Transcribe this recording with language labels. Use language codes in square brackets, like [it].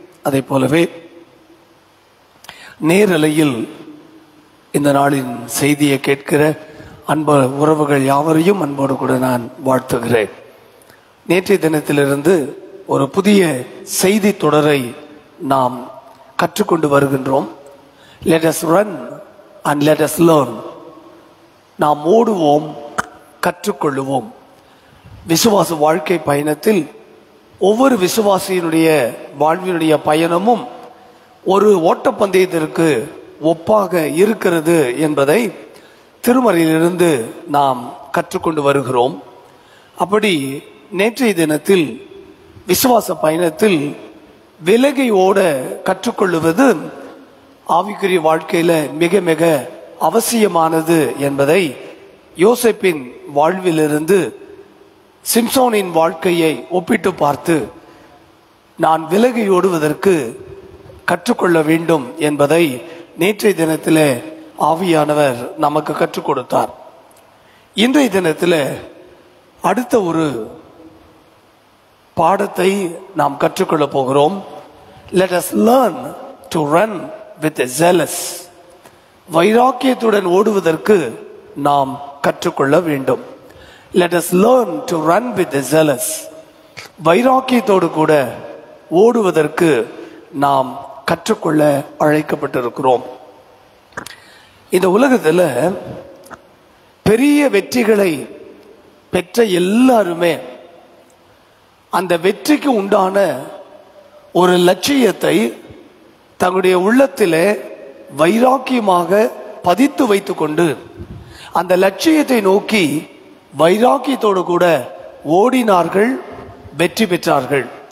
[ta] அதை போலவே நேரலையில் இந்த நாளின் செய்தியை கேட்கிற அன்பு உறவுகள் யாவரையும் அன்போடு கூட நான் வாழ்த்துகிறேன். நேற்றைய தினத்திலிருந்து ஒரு புதிய செய்தி தொடரை நாம் கற்றுக்கொண்டு வருகின்றோம். [en] Let us run and let us learn. [ta] நாம் ஓடுவோம், கற்றுக்கொள்ளுவோம். விசுவாச வாழ்க்கை பயணத்தில் ஒவ்வொரு விசுவாசியினுடைய வாழ்வினுடைய பயணமும் ஒரு ஓட்டப்பந்தயத்திற்கு ஒப்பாக இருக்கிறது என்பதை திருமறையிலிருந்து நாம் கற்றுக்கொண்டு வருகிறோம். அப்படி நேற்றைய தினத்தில் விசுவாச பயணத்தில் விலகி ஓட கற்றுக்கொள்ளுவது ஆவிக்குரிய வாழ்க்கையில மிக மிக அவசியமானது என்பதை யோசேப்பின் வாழ்விலிருந்து சிம்சோனின் வாழ்க்கையை ஒப்பிட்டு பார்த்து நான் விலகி ஓடுவதற்கு கற்றுக்கொள்ள வேண்டும் என்பதை நேற்றைய தினத்திலே ஆவியானவர் நமக்கு கற்றுக் கொடுத்தார். இன்றைய தினத்தில் அடுத்த ஒரு பாடத்தை நாம் கற்றுக்கொள்ள போகிறோம். [en] Let us learn to run with a zealous. [ta] வைராக்கியத்துடன் ஓடுவதற்கு நாம் கற்றுக்கொள்ள வேண்டும். [en] Let us learn to run with a zealous. [ta] வைராக்கியத்தோடு கூட ஓடுவதற்கு நாம் கற்றுக்கொள்ள அழைக்கப்பட்டிருக்கிறோம். இந்த உலகத்தில் பெரிய வெற்றிகளை பெற்ற எல்லாருமே அந்த வெற்றிக்கு உண்டான ஒரு லட்சியத்தை தங்களுடைய உள்ளத்திலே வைராக்கியமாக பதித்து வைத்துக் கொண்டு அந்த லட்சியத்தை நோக்கி வைராக்கியத்தோடு கூட ஓடினார்கள், வெற்றி பெற்றார்கள்.